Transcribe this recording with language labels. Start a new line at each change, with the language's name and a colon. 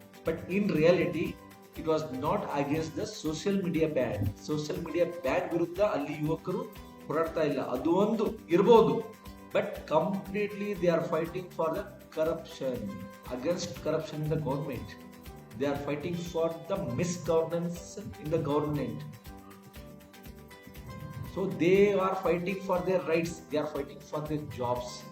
English: But in reality it was not against the social media ban. Social media ban
Kannada: ವಿರುದ್ಧ ಅಲ್ಲಿ ಯುವಕರು ಹೋರಾಡ್ತಾ ಇಲ್ಲ. ಅದು ಒಂದು ಇರಬಹುದು,
English: But completely they are fighting for the corruption, against corruption in the government. They are fighting for the misgovernance in the government. So they are fighting for their rights, they are fighting for their jobs.